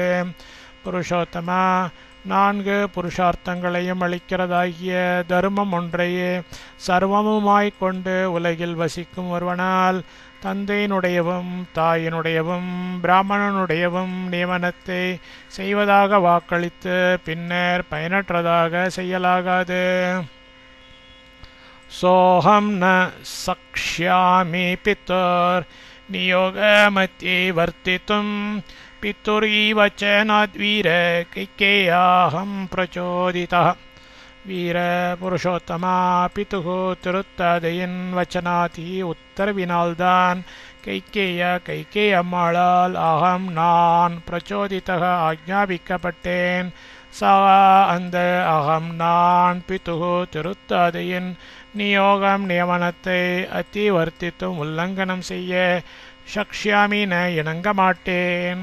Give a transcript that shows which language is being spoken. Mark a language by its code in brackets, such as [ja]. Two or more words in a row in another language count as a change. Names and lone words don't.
[ta] புருஷோத்தமா, 4 புருஷார்த்தங்களையும் அளிக்கிறதாகிய தர்மம் ஒன்றையே சர்வமுமாய்க்கொண்டு உலகில் வசிக்கும் ஒருவனால் தந்தையினுடையவும் தாயினுடையவும் பிராமணனுடையவும் நியமனத்தை செய்வதாக வாக்களித்து பின்னர் பயனற்றதாக செய்யலாகாது. [sa] सोऽहं न शक्ष्यामि पितुर्नियोगमति वर्तितुं पितुरिव च नाद्वीर कैकेय्याहं प्रचोदितः [ta] வீரபுருஷோத்தமா பிதுகு திருத்ததையின் வச்சனாதி உத்தரவினால்தான் கைகேய அம்மாளால் நான் பிரச்சோதித்தக ஆக்ஞாபிக்கப்பட்டேன். சா அந்த நான் பிதுகு திருத்ததையின் நியமனத்தை அதிவர்த்தித்தும் உல்லங்கனம் செய்ய சக்ஷ்யாமின இணங்க மாட்டேன்.